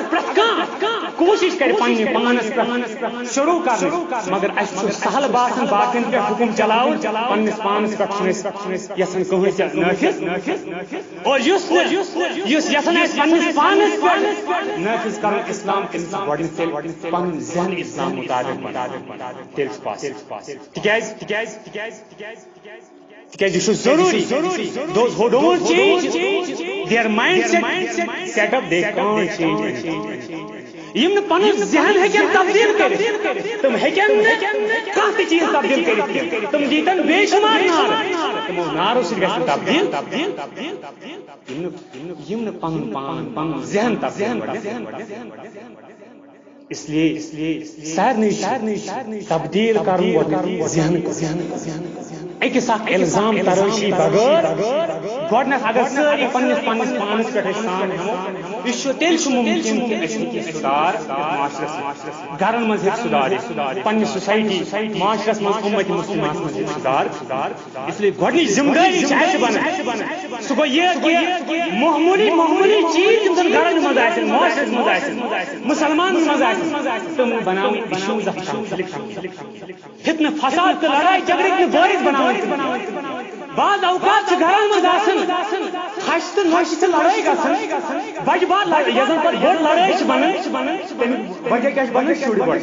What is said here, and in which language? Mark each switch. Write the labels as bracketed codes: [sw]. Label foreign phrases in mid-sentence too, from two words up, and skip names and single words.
[ks] پرٛٮ۪تھ کانٛہہ کوٗشش کرِ پننہِ پانس پٮ۪ٹھ شروٗع کرنٕچ مگر اسہِ چھُ سہل باسان باقین پٮ۪ٹھ حُکُم چلاوُن پننِس پانس پٮ۪ٹھ چھُنہٕ أسۍ یژھان کٕہٕنۍ نٲفِظ اور یُس یژھان آسہِ پننِس پانس پٮ۪ٹھ نٲفِظ کرُن اسلام تٔمِس چھُ گۄڈنٮ۪تھ تیٚلہِ پنُن ذہن اسلام مُطابق تیٚلہِ چھُ پاسِبل تِکیٛازِ [ur] یہ ضروری [en] those who don't change their mindset set up they can't change [ks] یم نہ پنن ذہن ہیکن تبدیل کرِتھ تم ہیکن کانٛہہ تہِ چیٖز تبدیل کٔرِتھ تم دیتن بے شمار نار تمو نارو سۭتۍ گژھِ تبدیل یم نہ پنن پان پنن ذہن تبدیل [ur] اس لیے [ks] سارنٕے تبدیل کرُن ذہن أکِس اکھ الزام ترٲشی بغٲر گۄڈنٮ۪تھ اگر سٲری پننِس پانس پٮ۪ٹھ أسۍ سان ہٮ۪مو یہِ چھُ تیٚلہِ چھُ مُمکِن کہِ أسۍ ہیٚکہِ سُدھار معاشرس منٛز گرن منٛز ہیٚکہِ سُدھار یِتھ پننہِ سوسایٹی معاشرس منٛز اُمت مُسلماہس منٛز ہیٚکہِ سُدھار [ur] اس لیے [ks] گۄڈنِچ ذمہٕ دٲری چھِ اَسہِ بنان سُہ گوٚو یہِ کہِ معموٗلی چیٖز یِم زن گرن منٛز آسن معاشرس منٛز آسن مُسلمانن منٛز آسن تِم بناوٕنۍ [en] issues of conflict [ks] فتنہٕ فساد تہٕ لڑٲے جھگڑٕکۍ نہٕ بٲرِتھ بناوٕنۍ بعض اوقات گھرن مز ہش تو نش تو لڑائی گھن بجہ بار یس زن پہ بڑ لڑائی بنان تمیک وجہ کیا بنان شر